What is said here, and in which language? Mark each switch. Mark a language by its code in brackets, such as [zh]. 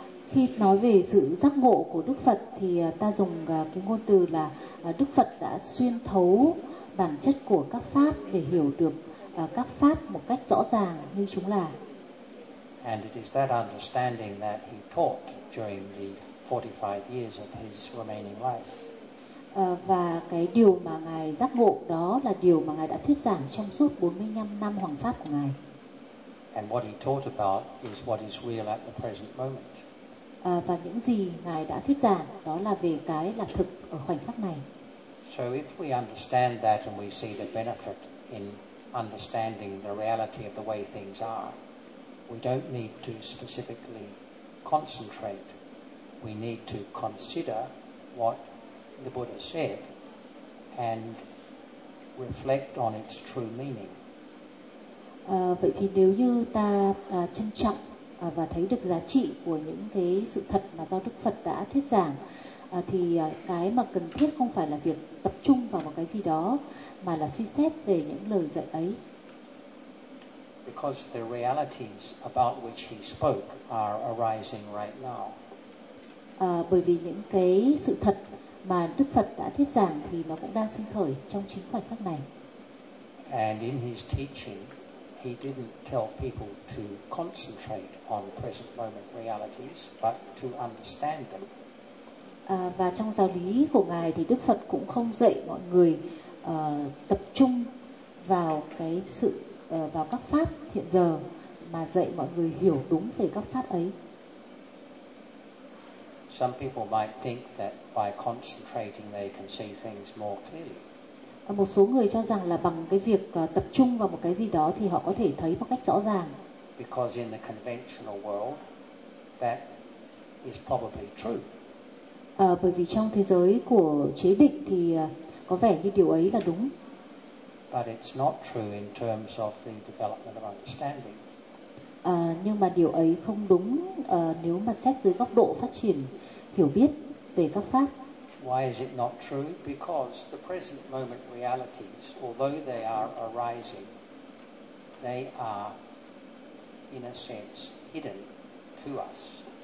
[vi] Khi nói về sự giác ngộ của Đức Phật thì ta dùng cái ngôn từ là Đức Phật đã xuyên thấu bản chất của các pháp để hiểu được các pháp một cách rõ ràng như chúng là. [en] And it is that understanding that he taught during the 45 years of his remaining life. [vi] Và cái điều mà ngài giác ngộ đó là điều mà ngài đã thuyết giảng trong suốt 45 năm hoằng pháp của ngài. [en] And what he taught about is what is real at the present moment. [vi] Và những gì ngài đã thuyết giảng đó là về cái là thực ở khoảnh khắc này. [en] So if we understand that and we see the benefit in understanding the reality of the way things are, we don't need to specifically concentrate. We need to consider what the Buddha said and reflect on its true meaning. [vi] Vậy thì nếu như ta trân trọng và thấy được giá trị của những cái sự thật mà do Đức Phật đã thuyết giảng thì cái mà cần thiết không phải là việc tập trung vào một cái gì đó mà là suy xét về những lời dạy ấy. [en] Because the realities about which he spoke are arising right now. [vi] Bởi vì những cái sự thật mà Đức Phật đã thuyết giảng thì nó cũng đang sinh khởi trong chính khoảnh khắc này. [en] And in his teaching, he didn't tell people to concentrate on present moment realities, but to understand them. [vi] Và trong giáo lý của ngài thì Đức Phật cũng không dạy mọi người tập trung vào cái sự vào các pháp hiện giờ, mà dạy mọi người hiểu đúng về các pháp ấy. [en] Some people might think that by concentrating they can see things more clearly. [vi] Một số người cho rằng là bằng cái việc tập trung vào một cái gì đó thì họ có thể thấy một cách rõ ràng. [en] Because in the conventional world that is probably true. [vi] Bởi vì trong thế giới của chế định thì có vẻ như điều ấy là đúng. [en] But it's not true in terms of the development of understanding. [vi] Nhưng mà điều ấy không đúng nếu mà xét dưới góc độ phát triển hiểu biết về các pháp. [en] Why is it not true? Because the present moment realities, although they are arising, they are in a sense hidden to us.